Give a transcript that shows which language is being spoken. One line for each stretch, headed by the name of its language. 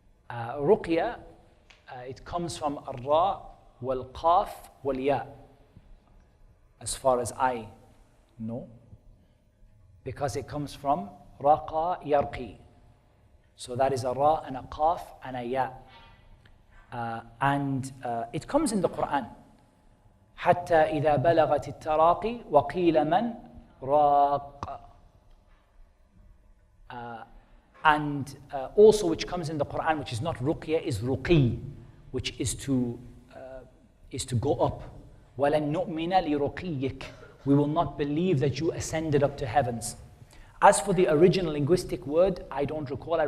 English: Ruqyah, it comes from ar-ra wal-qaf wal-ya, as far as I No. Because it comes from raqa yarqi. So that is a ra and a qaf and a ya. And it comes in the Qur'an.
Arabic: حتى إذا بلغت التراقي وقيل من راق.
English: And also which comes in the Qur'an, which is not ruqyah, is ruqi, which is to go up.
Arabic: وَلَن نُؤْمِنَ لِرُقِيِّكَ.
English: We will not believe that you ascended up to heavens. As for the original linguistic word, I don't recall.